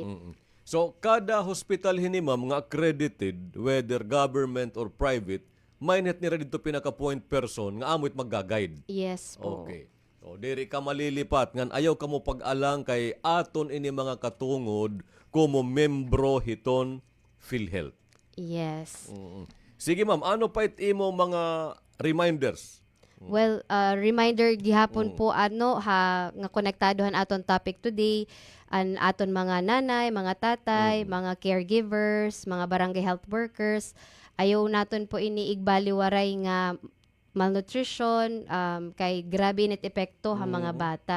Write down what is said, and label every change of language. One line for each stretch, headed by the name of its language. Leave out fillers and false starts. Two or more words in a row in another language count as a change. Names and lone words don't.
Waray: So kada hospital hinimam nga accredited whether government or private, may net nira dito pinaka-point person nga amo't magga-guide. Yes po. Okay. So diri ka malilipat ngan ayaw ka mo pag-alang kay aton ini mga katungod kumo membro hiton PhilHealth. Yes. Sige ma'am, ano pa imo mga reminders? Well, reminder gihapon po nga konektadohan aton
English: topic today
Waray: an aton mga nanay, mga tatay, mga caregivers, mga barangay health workers. Ayaw naton po ini igbaliwaray nga malnutrition kay grabe net epekto ha mga bata.